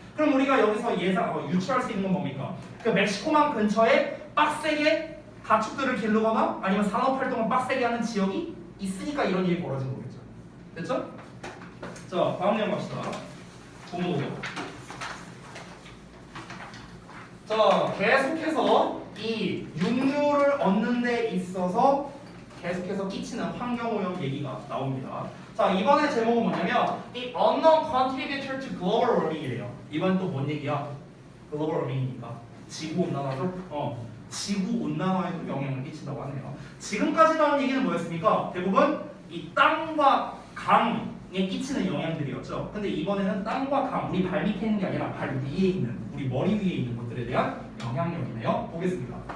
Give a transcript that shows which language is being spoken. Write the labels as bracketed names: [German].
[Korean] 그럼 우리가 여기서 유추할 수 있는 건 뭡니까? 그 멕시코만 근처에 빡세게 가축들을 기르거나 아니면 산업활동을 빡세게 하는 지역이 있으니까 이런 일이 벌어진 거겠죠. 됐죠? 자, 다음 내용 갑시다. 본문 5번. 자, 계속해서 이 육류를 얻는 데 있어서 계속해서 끼치는 환경오염 얘기가 나옵니다. 자, 이번에 제목은 뭐냐면 [English] The unknown contributor to global warming [Korean] 이래요. 이번 또 뭔 얘기야? 글로벌 워밍이니까 지구온난화죠? 지구온난화에도 영향을 끼친다고 하네요. 지금까지 나온 얘기는 뭐였습니까? 대부분 이 땅과 강에 끼치는 영향들이었죠. 근데 이번에는 땅과 강, 우리 발 밑에 있는 게 아니라 발 위에 있는, 우리 머리 위에 있는 것들에 대한 영향력이네요. 보겠습니다.